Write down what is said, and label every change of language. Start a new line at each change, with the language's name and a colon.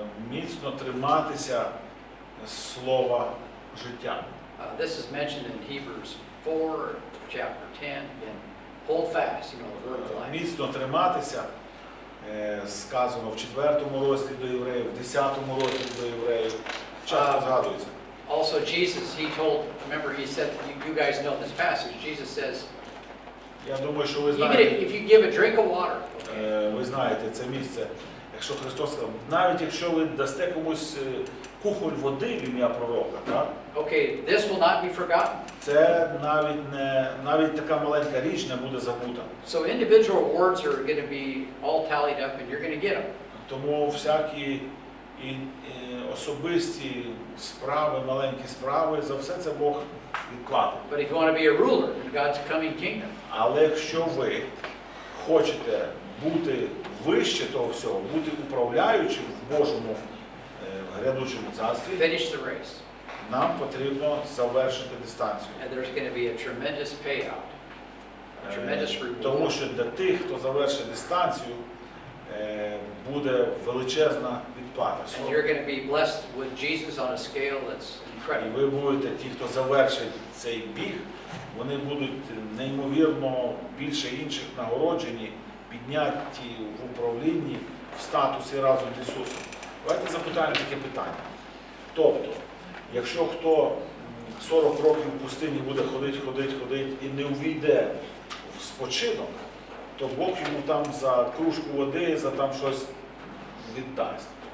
Ukrainian: Міцно триматися слова життя.
English: This is mentioned in Hebrews 4, chapter 10. Again, hold fast, the word of life.
Ukrainian: Міцно триматися, сказано в 4 розділі до євреїв, в 10 розділі до євреїв. Часто згадується.
English: Also, Jesus, he told, remember, he said, you guys know this passage. Jesus says,
Ukrainian: Я думаю, що ви
English: even
Ukrainian: знаєте,
English: if you give a drink of water,
Ukrainian: ви знаєте це місце. Якщо Христос сказав, навіть якщо ви дасте комусь кухоль води в ім'я пророка, так?
English: okay, this will not be forgotten.
Ukrainian: Це навіть така маленька річ не буде забута.
English: So individual rewards are going to be all tallied up, and you're going to get them.
Ukrainian: Тому всякі І особисті справи, маленькі справи, за все це Бог відплатить.
English: But if you want to be a ruler in God's coming kingdom,
Ukrainian: Але якщо ви хочете бути вище того всього, бути управляючим в Божому грядучому царстві,
English: finish the race.
Ukrainian: нам потрібно завершити дистанцію.
English: And there's going to be a tremendous payout, a tremendous reward.
Ukrainian: Тому що для тих, хто завершить дистанцію, буде величезна відплата.
English: And you're going to be blessed with Jesus on a scale that's
Ukrainian: І
English: incredible.
Ukrainian: ви будете, ті, хто завершить цей біг, вони будуть неймовірно більше інших нагороджені, підняті в управлінні, в статусі разом з Ісусом. Давайте запитаємо таке питання. Тобто, якщо хто 40 років в пустині буде ходити і не увійде в спочинок, то Бог йому там за кружку води, за там щось віддасть.